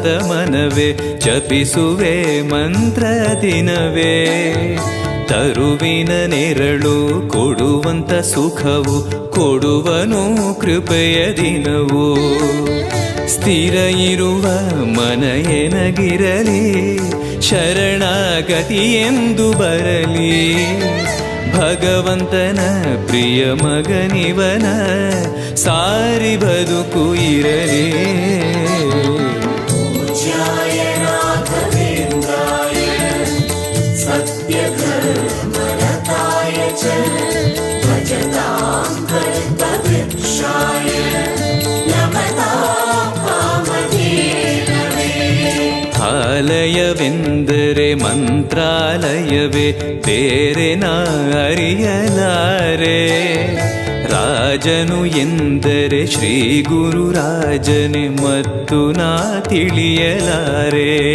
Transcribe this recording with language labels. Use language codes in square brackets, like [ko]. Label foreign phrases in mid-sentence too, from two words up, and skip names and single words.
[kn] ಮನವೇ ಜಪಿಸುವೆ ಮಂತ್ರ ದಿನವೇ ತರುವಿನ ನೆರಳು ಕೊಡುವಂತ ಸುಖವು ಕೊಡುವನು ಕೃಪೆಯ ದಿನವೂ ಸ್ಥಿರ ಇರುವ ಮನ ಎನಗಿರಲಿ ಶರಣಾಗತಿ ಎಂದು ಬರಲಿ ಭಗವಂತನ ಪ್ರಿಯ ಮಗನಿವನ ಸಾರಿ ಬದುಕು ಇರಲಿ [sa] पूज्याय राघवेन्द्राय सत्यधर्मरताय च भजतां कल्पवृक्षाय नमतां कामधेनवे [kn] ಆಲಯವೆಂದರೆ ಮಂತ್ರಾಲಯವೇ ಬೇರೆ ನಾ ಅರಿಯಲಾರೆ ರಾಜನು ಎಂದರೆ ಶ್ರೀ ಗುರುರಾಜನೇ ಮತ್ತು ನಾ ತಿಳಿಯಲಾರೆ